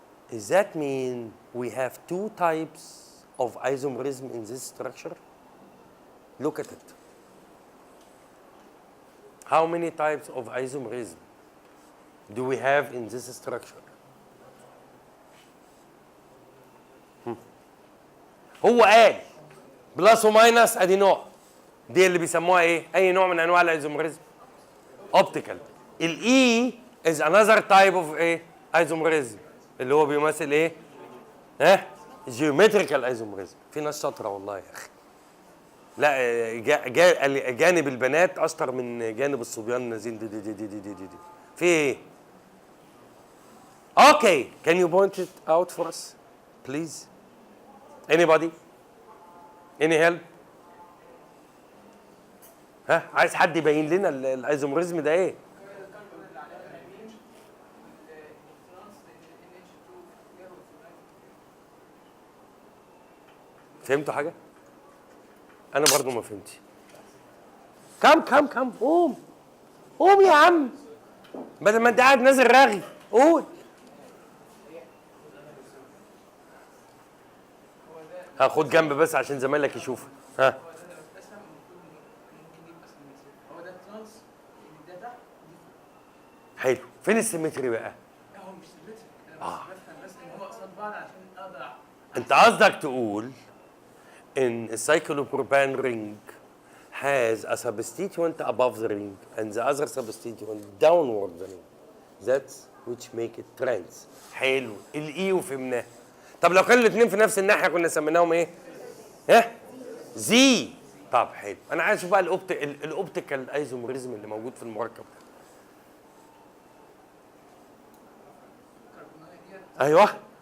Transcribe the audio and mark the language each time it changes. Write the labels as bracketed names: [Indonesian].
[English] Does that mean we have 2 types of isomerism in this structure? Look at it. How many types of isomerism do we have in this structure? [Arabic] هو قال بلس وماينس ادي نوع، دي اللي بيسموها ايه؟ اي نوع من انواع الايزوميريزم اوبتيكال. الاي از انذر تايب اوف ايه؟ ايزوميريزم اللي هو بيمثل ايه؟ ها؟ جيومتريكال ايزوميريزم. في ناس شاطره والله يا اخي. لا جانب البنات اشطر من جانب الصبيان النازين دي. في ايه؟ [English] Okay, can you point it out for us please? Anybody? Any help? [Arabic] ها؟ عايز حد يبين لنا الايزوميريزم ده ايه؟ فهمتوا حاجة؟ أنا برضو ما فهمتش. كم قوم يا عم، بدل ما أنت قاعد نازل راغي، قول. هاخد جنب بس عشان زمايلك يشوفوا. ها. حلو، فين السيمتري بقى؟ هو مش سيمتري، أنا بفهم بس إن هو قصاد بعض عشان أقدر. أنت قصدك تقول [English] in a cyclopropane ring has a substituent above the ring and the other substituent downward the ring. That's which make it trans. [Arabic] حلو، الاي وفهمناه. طب لو كانوا الاثنين في نفس الناحيه كنا سميناهم ايه؟ ها؟ زي. طب حلو، انا عايز اشوف بقى الاوبتيكال ايزوميريزم اللي موجود في المركب ده. ايوه.